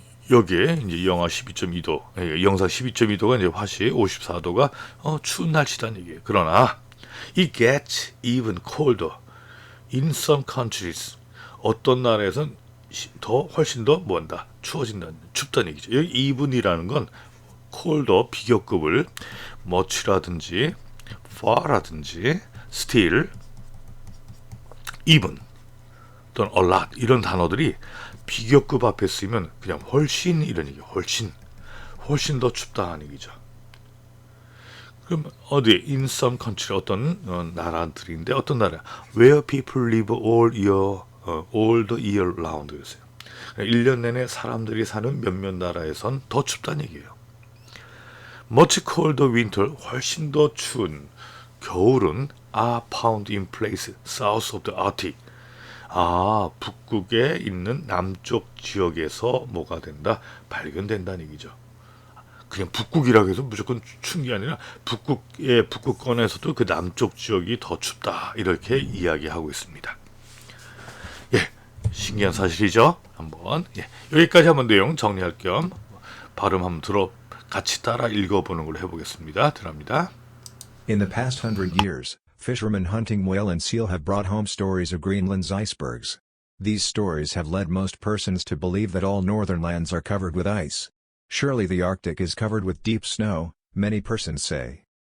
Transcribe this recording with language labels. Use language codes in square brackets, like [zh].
[ko] 여기에 이제 영하 12.2도, 영상 12.2도가 이제 화씨 54도가 추운 날씨다는 얘기예요. 그러나 [en] it gets even colder in some countries. [ko] 어떤 나라에선 훨씬 더 뭐한다? 춥다는 얘기죠. 여기 even이라는 건 colder 비교급을 much라든지 far라든지 still, even 또는 a lot 이런 단어들이 비교급 앞에 쓰이면 그냥 훨씬 이런 얘기, 훨씬 더 춥다는 얘기죠. 그럼 어디 [en] in some country [ko] 어떤 나라들인데 어떤 나라? [en] Where people live all the year round [ko] 그랬어요. 1년 내내 사람들이 사는 몇몇 나라에선 더 춥다는 얘기예요. [en] Much colder winter [ko] 훨씬 더 추운 겨울은 [en] are found in place south of the Arctic. [ko] 북극에 있는 남쪽 지역에서 뭐가 된다? 발견된다는 얘기죠. 그냥 북극이라고 해서 무조건 추운 게 아니라 북극권에서도 그 남쪽 지역이 더 춥다. 이렇게 이야기하고 있습니다. 예, 신기한 사실이죠. 한번 여기까지 한번 내용 정리할 겸 발음 한번 같이 따라 읽어보는 걸 해보겠습니다. 들어갑니다. [en] In the past 100 years, fishermen hunting whale and seal have brought home stories of Greenland's icebergs. These stories have led most persons to believe that all northern lands are covered with ice. Surely the Arctic is covered with deep snow, many persons say.